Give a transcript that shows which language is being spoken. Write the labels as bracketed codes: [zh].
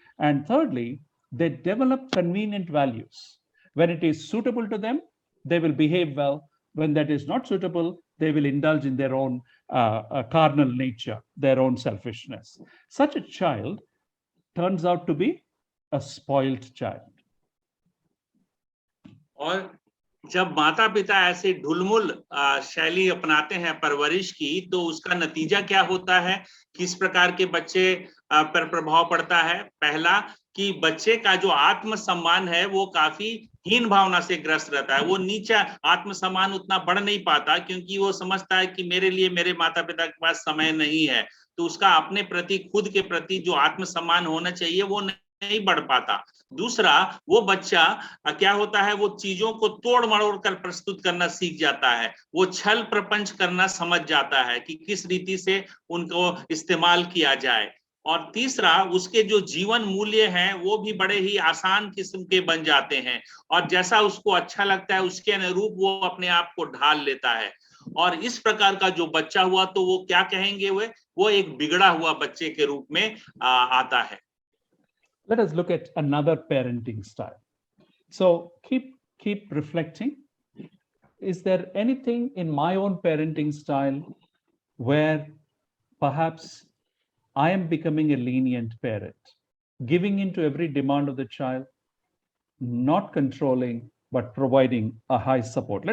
[en] And thirdly, they develop convenient values. When it is suitable to them, they will behave well. When that is not suitable, they will indulge in their own carnal nature, their own selfishness. Such a child turns out to be a spoiled child. [hi] और जब माता पिता ऐसे ढुलमुल शैली अपनाते हैं परवरिश की, तो उसका नतीजा क्या होता है, किस प्रकार के बच्चे पर प्रभाव पड़ता है? पहला, कि बच्चे का जो आत्मसम्मान है वो काफी हीन भावना से ग्रस्त रहता है। वो नीचा आत्मसम्मान उतना बढ़ नहीं पाता, क्योंकि वो समझता है कि मेरे लिए मेरे माता पिता के पास समय नहीं है, तो उसका अपने प्रति, खुद के प्रति जो आत्मसम्मान होना चाहिए वो नहीं बढ़ पाता। दूसरा, वो बच्चा क्या होता है, वो चीजों को तोड़ मरोड़ कर प्रस्तुत करना सीख जाता है, वो छल प्रपंच करना समझ जाता है कि किस रीति से उनको इस्तेमाल किया जाए। और तीसरा, उसके जो जीवन मूल्य हैं वो भी बड़े ही आसान किस्म के बन जाते हैं, और जैसा उसको अच्छा लगता है उसके अनुरूप वो अपने आप को ढाल लेता है। और इस प्रकार का जो बच्चा हुआ, तो वो क्या कहेंगे, वो एक बिगड़ा हुआ बच्चे के रूप में आता है। [en] Let us look at another parenting style. So keep reflecting. Is there anything in my own parenting style where perhaps I am becoming a lenient parent, giving in to every demand of the child, not controlling, but providing a high support?